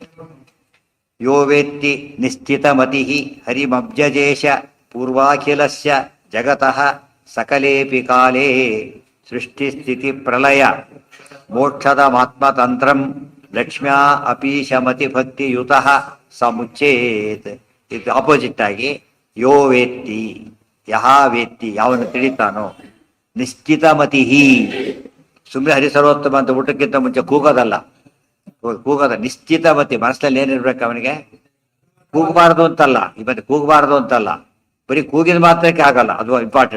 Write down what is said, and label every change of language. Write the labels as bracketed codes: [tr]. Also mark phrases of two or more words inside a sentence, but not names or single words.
[sa] ಯೋ ವೇತ್ತಿ ನಿಶ್ಚಿತ ಮತಿ ಹರಿಮಬ್ಜೇಶ ಪೂರ್ವಾಖಿಲಸ್ಯ ಜಗತಃ ಸಕಲೇಪಿ ಕಾಲೇ ಸೃಷ್ಟಿ ಸ್ಥಿತಿ ಪ್ರಲಯ ಮೋಕ್ಷದ ಮಾತ್ಮತಂತ್ರಂ ಲಕ್ಷ್ಮ್ಯಾ ಅಪೀಶಮತಿ ಭಕ್ತಿಯುತಃ ಸಮುಚ್ಚೇತ್. [kn] ಇದು ಆಪೋಸಿಟ್ ಆಗಿ [sa] ಯೋ ವೇತ್ತಿ, ಯಹ ವೇತ್ತಿ, [kn] ಯಾವನು ತಿಳಿತಾನೋ, [sa] ನಿಶ್ಚಿತ ಮತಿ, [kn] ಸುಮ್ಮನೆ ಹರಿಸರ್ವೋತ್ತಮ ಅಂತ ಊಟಕ್ಕಿಂತ ಮುಂಚೆ ಕೂಗೋದಲ್ಲ, [sa] ನಿಶ್ಚಿತ ಮತಿ. [kn] ಮನಸ್ಸಲ್ಲಿ ಏನಿರ್ಬೇಕು ಅವನಿಗೆ? ಕೂಗಬಾರ್ದು ಅಂತಲ್ಲ, ಇವತ್ತು ಕೂಗಬಾರ್ದು ಅಂತಲ್ಲ, ಬರೀ ಕೂಗಿದ ಮಾತ್ರಕ್ಕೆ ಆಗಲ್ಲ, ಅದು ಇಂಪಾರ್ಟೆಂಟ್.